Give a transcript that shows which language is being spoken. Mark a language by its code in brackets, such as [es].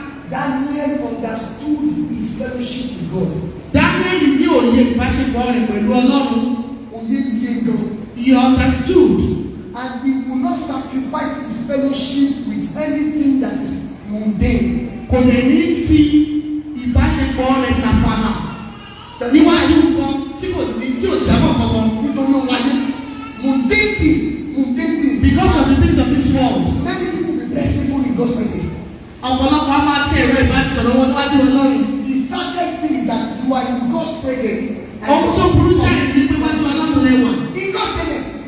[en] Daniel understood his fellowship with God. [yo] Daniel ní òye ìbáṣepọ̀ rẹ̀ pẹ̀lú Ọlọ́run. Òye iye gan. [en] He understood. And he will not sacrifice his fellowship with anything that is mundane. [yo] Kò lè ní fi ìbáṣepọ̀ rẹ̀ tàfàlà níwájú nǹkan tí kò ní tí ò jábọ̀ kankan. Nítorí ohun ayé. [en] Mundane things. Because of the things of this world. Many people be blessful in God's presence. [yo] Ọ̀pọ̀lọpọ̀ a máa tẹ ẹ̀rọ ìbánisọ̀rọ̀ wọn níwájú Ọlọ́run. [en] The saddest thing is that you are in God's presence. [yo] Ohun tó burú jáde ní pé wájú Ọlọ́run lẹ́wà. [en] In God's presence.